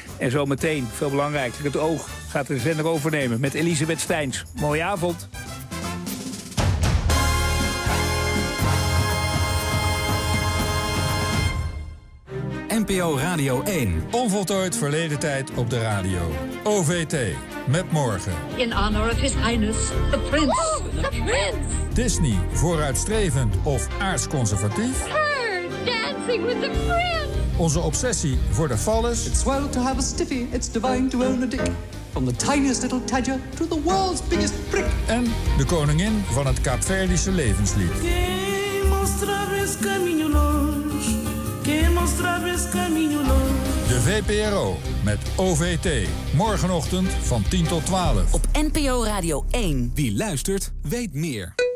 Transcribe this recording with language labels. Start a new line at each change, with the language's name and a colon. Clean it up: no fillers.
Dutch: En zometeen, veel belangrijker, het oog gaat de zender overnemen met Elisabeth Steins. Mooie avond. NPO Radio 1. Onvoltooid verleden tijd op de radio. OVT. Met morgen.
English: In honor of His Highness, the Prince. Woo, the Prince!
Dutch: Disney. Vooruitstrevend of aartsconservatief.
English: Her dancing with the Prince!
Dutch: Onze obsessie voor de phallus.
English: It's well to have a stiffy, it's divine to own a dick. From the tiniest little tadger to the world's biggest prick.
Dutch: En de koningin van het Kaapverdische levenslied. Que mostrarres camino los. De VPRO met OVT. Morgenochtend van 10 tot 12. Op NPO Radio 1. Wie luistert, weet meer.